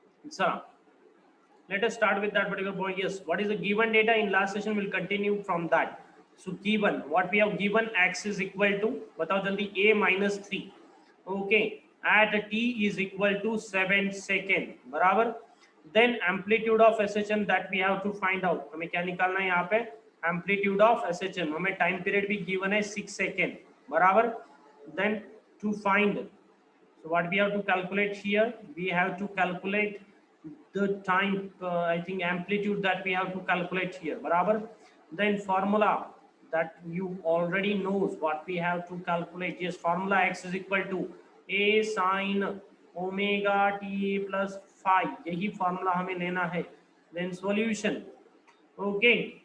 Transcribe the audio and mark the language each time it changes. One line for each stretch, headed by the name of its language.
English: So let us start with that particular point. Yes, what is the given data in last session? Will continue from that. So given what we have given, x is equal to,
Hindi: बताओ जल्दी,
English: a minus 3. Okay, at t is equal to 7 second, बराबर. Then amplitude of SHM that we have to find out.
Hindi: हमें क्या निकालना है यहाँ पे?
English: Amplitude of SHM.
Hindi: हमें time period भी given है 6 second, बराबर.
English: Then to find, so what we have to calculate here? We have to calculate the time, I think amplitude that we have to calculate here, barabar. Then formula that you already knows what we have to calculate. Yes, formula x is equal to a sin omega t plus phi,
Hindi: यही formula हमें लेना है.
English: Then solution. Okay.